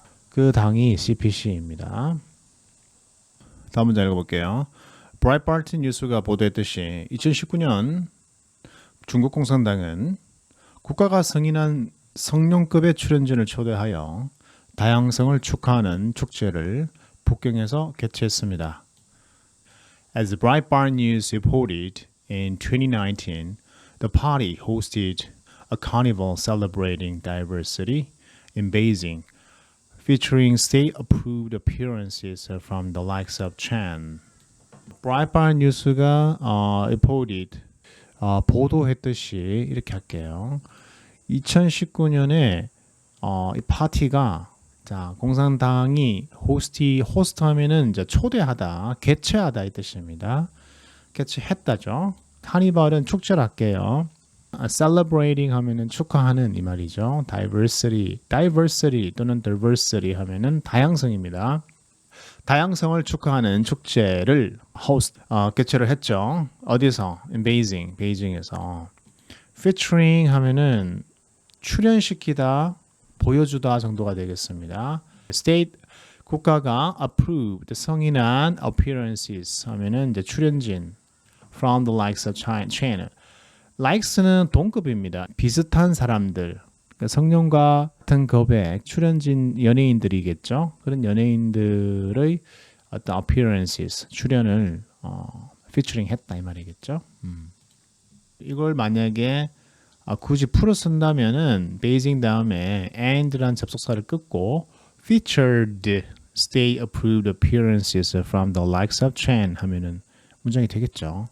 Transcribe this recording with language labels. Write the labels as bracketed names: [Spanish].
[Korean] 그 당이 CPC입니다. 다음 문장 읽어볼게요. 브라이트바트 뉴스가 보도했듯이 2019년 중국 공산당은 국가가 승인한 성룡급의 출연진을 초대하여 다양성을 축하하는 축제를 북경에서 개최했습니다. [English] As Breitbart News reported in 2019, the party hosted a carnival celebrating diversity in Beijing, featuring state-approved appearances from the likes of Chen. [Korean] Breitbart News가 [English] reported [Korean] 보도했듯이 이렇게 할게요. 2019년에 이 파티가 자 공산당이 호스트하면은 이제 초대하다, 개최하다 이 뜻입니다. 개최했다죠. 카니발은 축제를 할게요. celebrating 하면은 축하하는 이 말이죠. diversity 또는 diversity 하면은 다양성입니다. 다양성을 축하하는 축제를 개최를 했죠. 어디서? [English] In Beijing, [Korean] 베이징에서. featuring 하면은 출연시키다, 보여주다 정도가 되겠습니다. [English] state [Korean] 국가가 [English] approved [Korean] 성인한 [English] appearances [Korean] 하면은 이제 출연진 [English] from the likes of China. [Korean] likes는 동급입니다. 비슷한 사람들. 그러니까 성룡과 같은 급의 출연진 연예인들이겠죠. 그런 연예인들의 어떤 appearances 출연을 featuring 했다 이 말이겠죠. 이걸 만약에 굳이 풀어 쓴다면은 베이징 다음에 and란 접속사를 끊고 [English] featured state approved appearances from the likes of Chen [Korean] 하면은 문장이 되겠죠.